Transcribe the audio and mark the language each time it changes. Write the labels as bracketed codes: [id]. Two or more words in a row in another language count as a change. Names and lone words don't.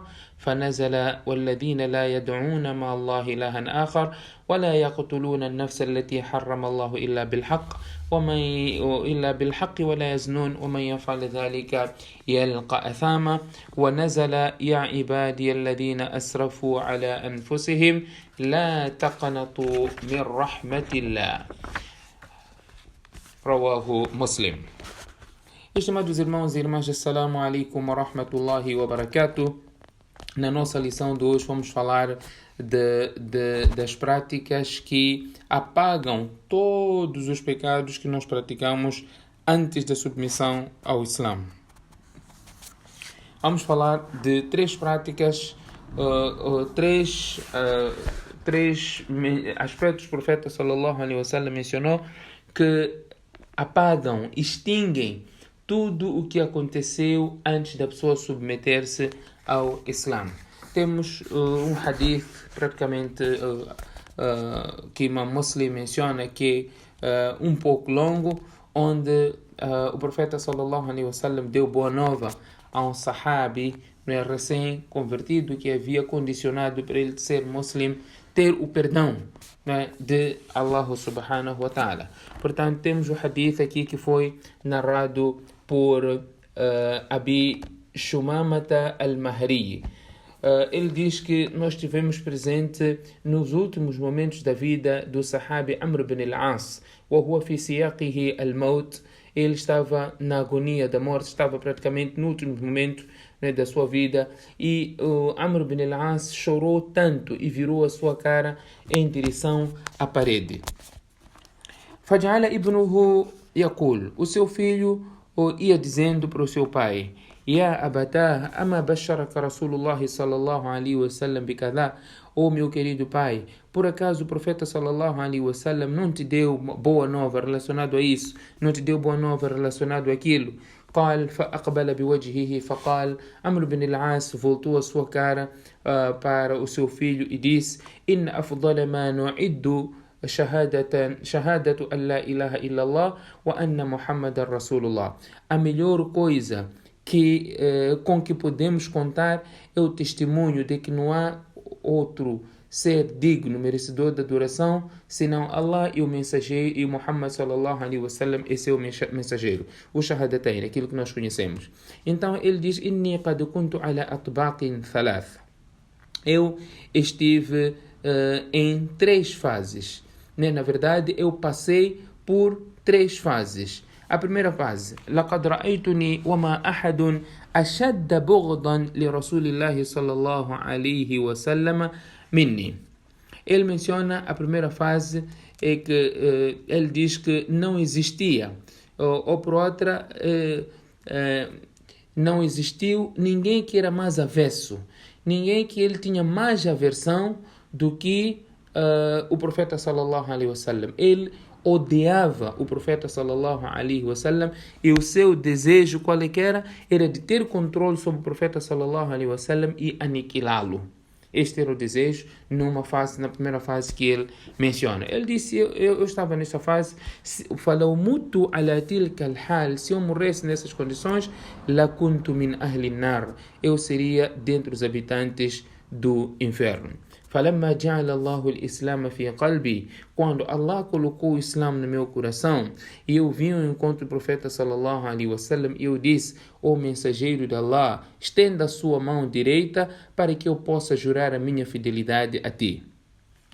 [ar] فنزل: والذين لا يدعون مع الله إلها آخر ولا يقتلون النفس التي حرم الله إلا بالحق ولا يزنون ومن يفعل ذلك يلقى أثاما. ونزل: يا عبادي الذين أسرفوا على أنفسهم لا تقنطوا من رحمة الله. رواه مسلم. [pt] Estimados irmãos e irmãs, [ar] السلام عليكم ورحمة الله وبركاته. [pt] Na nossa lição de hoje vamos falar das práticas que apagam todos os pecados que nós praticamos antes da submissão ao Islã. Vamos falar de três práticas, três aspectos que o profeta [ar] صلى الله عليه وسلم [pt] mencionou que apagam, extinguem tudo o que aconteceu antes da pessoa submeter-se ao Islã. Temos um hadith praticamente que Imam Muslim menciona, que é um pouco longo, onde o profeta [ar] صلى الله عليه وسلم [pt] deu boa nova a um sahabi recém-convertido que havia condicionado para ele ser muslim ter o perdão de Allah [ar] سبحانه وتعالى. [pt] Portanto, temos o hadith aqui que foi narrado por Abi Shumamata al-Mahri. Ele diz que nós estivemos presente nos últimos momentos da vida do sahabi Amr ibn al-As, [ar] وهو في سياقه الموت. [pt] Ele estava na agonia da morte, estava praticamente no último momento da sua vida, e Amr ibn al-As chorou tanto e virou a sua cara em direção à parede. [ar] فجعل ابنه يقول, [pt] o seu filho ia dizendo para o seu pai: [ar] يا أبتاه أما بشرك رسول الله صلى الله عليه وسلم بكذا. [pt] Oh, meu querido pai, por acaso o profeta [ar] صلى الله عليه وسلم [pt] não te deu boa nova relacionado a isso? Não te deu boa nova relacionado àquilo? [ar] قال فأقبل بوجهه فقال. [pt] Amr ibn al-As voltou a sua cara para o seu filho e disse: [ar] إن أفضل ما نعد شهادة أن لا إله إلا الله وأن محمد رسول الله. [pt] A melhor coisa com que podemos contar é o testemunho de que não há outro ser digno, merecedor da adoração, senão Allah e o mensageiro, e Muhammad [ar] صلى الله عليه وسلم [pt] é seu mensageiro. O shahadatain, aquilo que nós conhecemos. Então ele diz: [ar] إني قد كنت على أطباق ثلاث. [pt] Eu estive em três fases. Na verdade, eu passei por três fases. A primeira fase: [ar] لقد رأيتني وما أحد أشد بغضا لرسول الله صلى الله عليه وسلم مني. [pt] Ele menciona a primeira fase, é que ele diz que não existia, ou por outra, não existiu ninguém que era mais avesso, ninguém que ele tinha mais aversão do que o profeta [ar] صلى الله عليه وسلم. [pt] Ele odiava o profeta [ar] صلى الله عليه وسلم, [pt] e o seu desejo qual era de ter controle sobre o profeta [ar] صلى الله عليه وسلم [pt] e aniquilá-lo. Este era o desejo na primeira fase que ele menciona. Ele disse: eu estava nessa fase, falou [ar] مت على تلك الحال, [pt] se eu morresse nessas condições, [ar] لكنت من أهل النار, [pt] eu seria dentre os habitantes do inferno. [ar] فلما جعل الله الإسلام في قلبي, [pt] quando Allah colocou o Islã no meu coração, e eu vim ao encontro do profeta [ar] صلى الله عليه وسلم, [pt] e eu disse: ó mensageiro de Allah, estenda a sua mão direita para que eu possa jurar a minha fidelidade a ti.